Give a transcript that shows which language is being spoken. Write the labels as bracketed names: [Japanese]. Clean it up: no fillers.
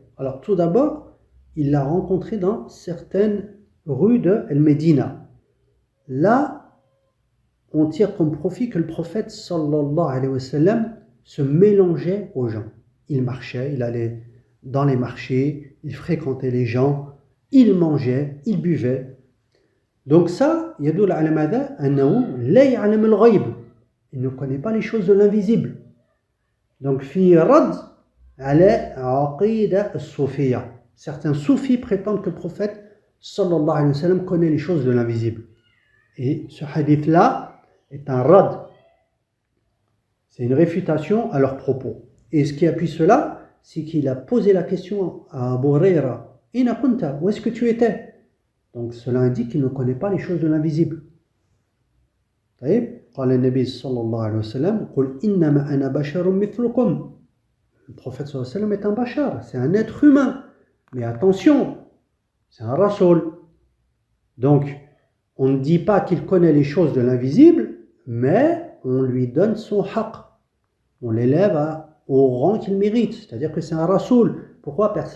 [French] Alors, tout d'abord, il l'a rencontré dans certaines rues de El-Médina. Là, on tire comme profit que le prophète sallallahu alayhi wa sallam se mélangeait aux gens. Il marchait, il allait dans les marchés, il fréquentait les gens, il mangeait, il buvait. Donc ça, [Arabic] يدل على ماذا؟ أنه لا يعلم الغيب. [French] Il ne connaît pas les choses de l'invisible. [Arabic] Donc في رد على عقيدة الصوفية. [French] Certains soufis prétendent que le prophète sallallahu alayhi wa sallam connaît les choses de l'invisible. Et ce hadith-là est un rad. C'est une réfutation à leurs propos. Et ce qui appuie cela, c'est qu'il a posé la question à Abu Huraira. [Arabic] Ina kunta, [French] où est-ce que tu étais? Donc cela indique qu'il ne connaît pas les choses de l'invisible. [Arabic] قال النبي صلى الله عليه وسلم قل إنما أنا بشر مثلكم. [French] Le prophète [Arabic] صلى الله عليه وسلم [French] est un bashar, c'est un être humain. Mais attention, c'est un rasoul. Donc, on ne dit pas qu'il connaît les choses de l'invisible, mais on lui donne son haqq. On l'élève au rang qu'il mérite. C'est-à-dire que c'est un rasoul. Pourquoi?